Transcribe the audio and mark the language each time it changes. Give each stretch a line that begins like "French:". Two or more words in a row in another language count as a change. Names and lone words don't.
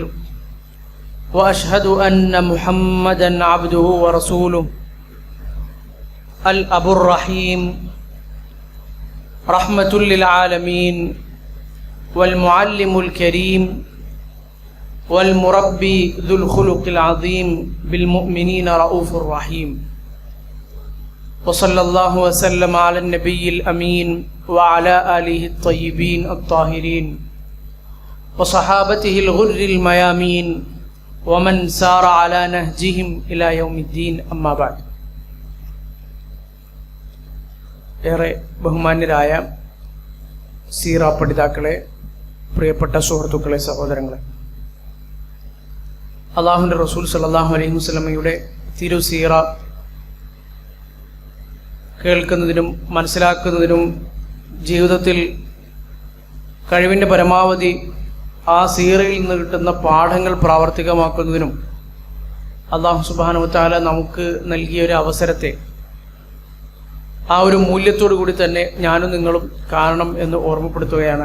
Arabic: وأشهد أن محمدا عبده ورسوله الأب الرحيم رحمة للعالمين والمعلم الكريم والمربي ذو الخلق العظيم بالمؤمنين رؤوف رحيم. وصلى الله وسلم على النبي الأمين وعلى آله الطيبين الطاهرين وصحابته الغر الميامين ومن سار على نهجهم إلى يوم الدين. أما بعد.
Malayalam: ഏറെ ബഹുമാന്യരായ സീറ പഠിതാക്കളെ, പ്രിയപ്പെട്ട സുഹൃത്തുക്കളെ, സഹോദരങ്ങളെ, അള്ളാഹുവിൻ്റെ റസൂൽ
Arabic: صلى الله عليه وسلم
Malayalam: തിരുസീറ കേൾക്കുന്നതിനും മനസ്സിലാക്കുന്നതിനും ജീവിതത്തിൽ കഴിവിൻ്റെ പരമാവധി ആ സീറയിൽ നിന്ന് കിട്ടുന്ന പാഠങ്ങൾ പ്രാവർത്തികമാക്കുന്നതിനും അല്ലാഹു
Arabic: سبحانه وتعالى
Malayalam: നമുക്ക് നൽകിയ ഒരു അവസരത്തെ ആ ഒരു മൂല്യത്തോടു കൂടി തന്നെ ഞാനും നിങ്ങളും കാണണം എന്ന് ഓർമ്മപ്പെടുത്തുകയാണ്.